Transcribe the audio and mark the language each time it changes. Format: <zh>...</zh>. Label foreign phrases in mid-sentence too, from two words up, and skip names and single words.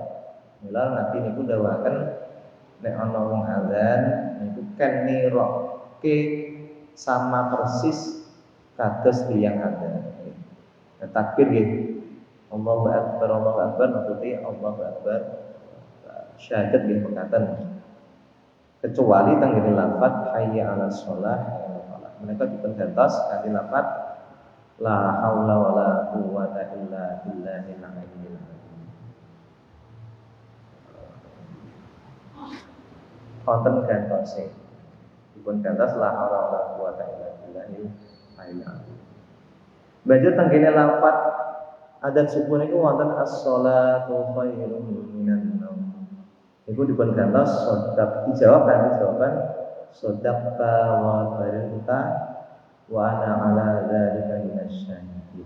<jv>Mula Nabi niku dawuhaken nek ana wong adzan niku kan niroke</jv> <id>sama persis</id> <jv>kados tiyang adzan. Takbir nggih.</jv> <ar>الله أكبر maksudnya الله أكبر.</ar> <jv>Syahadat nggih mekaten. kecuali tenggene lafaz</jv> <ar>حي على الصلاة حي على الفلاح.</ar> <jv>Menika dipun gantos kanthi lafaz</jv> <ar>لا حول ولا قوة إلا بالله العلي العظيم.</ar> <jv>Wonten gantose. Dipun gantos</jv> <ar>لا حول ولا قوة إلا بالله العلي العظيم.</ar> <jv>Banjur tenggene lafaz adzan subuh niku wonten</jv> <ar>الصلاة خير من النوم.</ar> <jv>Iku dipun gantos sodak dijawab kanthi jawaban</jv> <ar>صدقت وبررت وأنا على ذلك من الشاهدين.</ar>